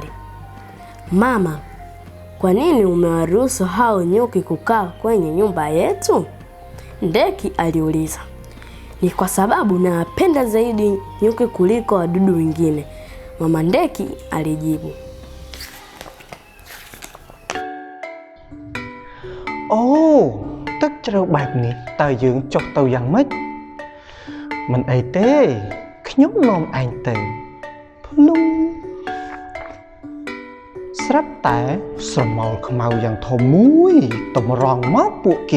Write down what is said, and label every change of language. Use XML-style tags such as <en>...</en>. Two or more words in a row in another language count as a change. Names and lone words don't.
<sw>Mama, kwa nini umewaruhusu hao nyuki kukaa kwenye nyumba yetu? Ndege aliuliza. Ni kwa sababu napenda zaidi nyuki kuliko wadudu wengine. Mama ndege alijibu.</sw> <km>Oh, ទឹកជ្រៅបែបនេះតើយើងចុះទៅយ៉ាងម៉េចមិនអីទេខ្ញុំនាំឯងទៅភ្លុំស្រាប់តែស្រមោលខ្មៅយ៉ាងធំមួយតម្រង់មកពួកគេ</km>